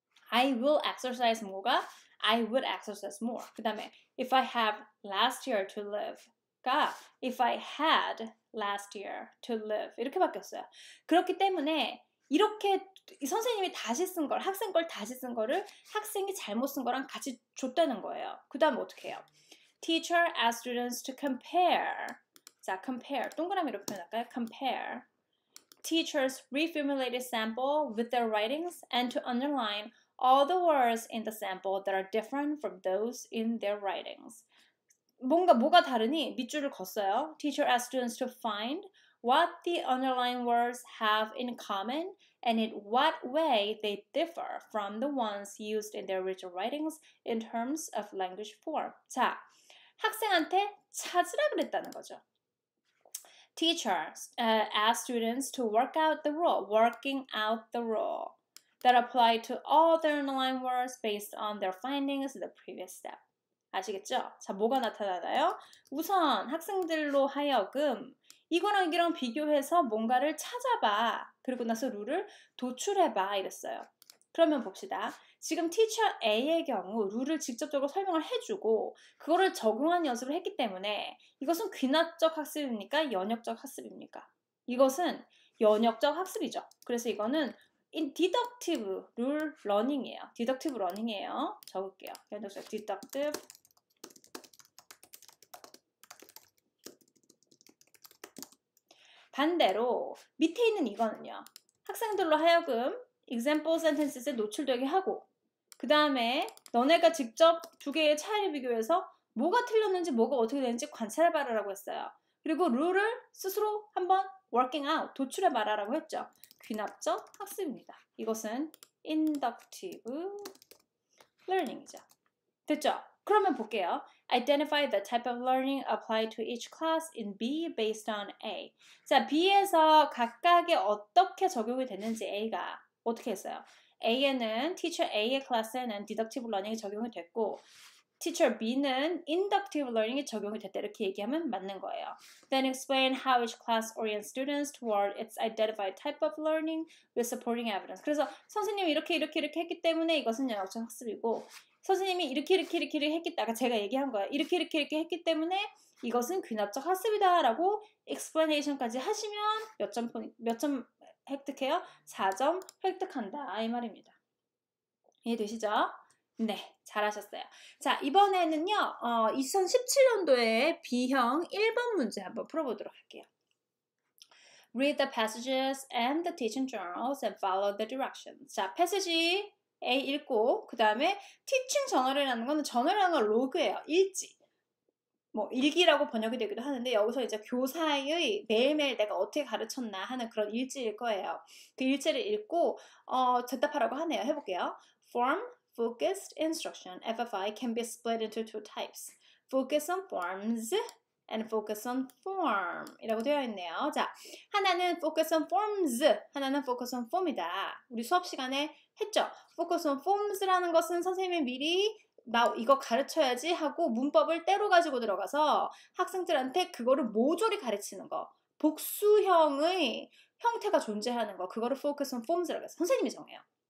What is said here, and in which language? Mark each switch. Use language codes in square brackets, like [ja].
[en] I will exercise more가 I would exercise more. [ko] 그 다음에 [en] if I have last year to live가 if I had last year to live [ko] 이렇게 바뀌었어요. 그렇기 때문에 이렇게 선생님이 다시 쓴 걸, 학생 걸 다시 쓴 거를 학생이 잘못 쓴 거랑 같이 줬다는 거예요. 그 다음에 어떻게 해요? [en] Teacher asks students to compare. [ko] 자, compare. 동그라미로 표현할까요? [en] Compare. Teachers reformulated sample with their writings and to underline all the words in the sample that are different from those in their writings. [ko] 뭐가 다르니? 밑줄을 걷어요. [en] Teacher asks students to find what the underlined words have in common and in what way they differ from the ones used in their original writings in terms of language form. [ko] 자, 학생한테 찾으라 그랬다는 거죠. [en] Teachers ask students to working out the rule that apply to all the underlined words based on their findings in the previous step. [ko] 아시겠죠? 자, 뭐가 나타나나요? 우선 학생들로 하여금 이거랑 이거랑 비교해서 뭔가를 찾아봐. 그리고 나서 룰을 도출해봐. 이랬어요. 그러면 봅시다. 지금 teacher A의 경우 룰을 직접적으로 설명을 해주고 그거를 적용한 연습을 했기 때문에 이것은 귀납적 학습입니까? 연역적 학습입니까? 이것은 연역적 학습이죠. 그래서 이거는 deductive rule learning이에요. deductive learning이에요. 적을게요. 연역적 deductive. 반대로 밑에 있는 이거는요. 학생들로 하여금 example sentences에 노출되게 하고 그 다음에 너네가 직접 두 개의 차이를 비교해서 뭐가 틀렸는지 뭐가 어떻게 되는지 관찰해봐라라고 했어요. 그리고 룰을 스스로 한번 working out, 도출해봐라라고 했죠. 귀납적 학습입니다. 이것은 inductive learning이죠. 됐죠? 그러면 볼게요. [en] Identify the type of learning applied to each class in B based on A. [ko] 자, B에서 각각에 어떻게 적용이 됐는지 A가 어떻게 했어요? A에는 teacher A의 클래스에는 deductive learning이 적용이 됐고 teacher B는 inductive learning이 적용이 됐다 이렇게 얘기하면 맞는 거예요. [en] Then explain how each class orients students toward its identified type of learning with supporting evidence. [ko] 그래서 선생님이 이렇게 했기 때문에 이것은 연역적 학습이고 선생님이 이렇게 했기 때문에 제가 얘기한 거예요. 이렇게 했기 때문에 이것은 귀납적 학습이다 라고 explanation까지 하시면 몇 점 획득해요? 4점 획득한다 이 말입니다. 이해되시죠? 네, 잘하셨어요. 자, 이번에는요, 2017년도에 B형 1번 문제 한번 풀어보도록 할게요. [en] Read the passages and the teaching journals and follow the directions. [ko] 자, 패시지 A 읽고 그 다음에 teaching journal이라는 거는 저널이라는 건 로그예요. 일지. 뭐 일기라고 번역이 되기도 하는데 여기서 이제 교사의 매일매일 내가 어떻게 가르쳤나 하는 그런 일지일 거예요. 그 일지를 읽고 대답하라고 하네요. 해볼게요. [en] Form, focused instruction, FFI can be split into two types. Focus on forms and focus on form [ko] 이라고 되어 있네요. 자, 하나는 focus on forms, 하나는 focus on form이다. 우리 수업 시간에 했죠? focus on forms라는 것은 선생님이 미리 나 이거 가르쳐야지 하고 문법을 때로 가지고 들어가서 학생들한테 그거를 모조리 가르치는 거. 복수형의 형태가 존재하는 거. 그거를 focus on forms라고 해서 선생님이 정해요.